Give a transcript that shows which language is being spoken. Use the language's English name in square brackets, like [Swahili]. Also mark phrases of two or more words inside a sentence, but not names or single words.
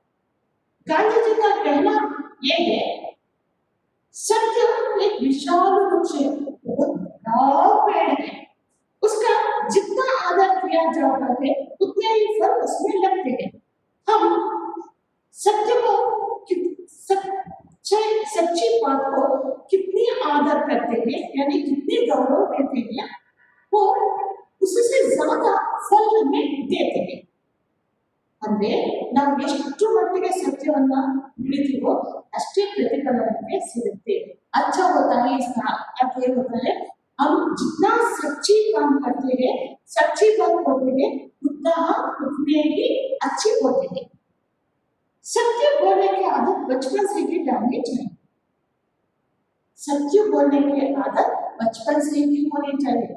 [Hindi] गांधी जी का कहना यह है, सत्य एक विशाल वृक्ष है, बहुत बड़ा पेड़ है, उसका जितना आदर किया जाता है उतने ही फल उसमें लगते हैं। हम सत्य को, सच्ची बात को कितनी आदर करते हैं, यानी कितनी गौरव देते हैं, वो उससे ज्यादा फल हमें देते हैं। [Kannada] ಅಂದ್ರೆ ನಾವು ಎಷ್ಟು ಮಟ್ಟಿಗೆ ಸತ್ಯವನ್ನ ಹಿಡಿತೀವೋ ಅಷ್ಟೇ ಪ್ರತಿಫಲ ನಮಗೆ ಸಿಗುತ್ತೆ। [Hindi] अच्छा होता है, इसका अर्थ ये होता है, हम जितना सच्ची काम करते हैं, सच्ची बात करते हैं, उतना हम उतने ही अच्छे होते हैं। सत्य बोलने की आदत बचपन से ही डालनी चाहिए। सत्य बोलने की आदत बचपन से ही होनी चाहिए।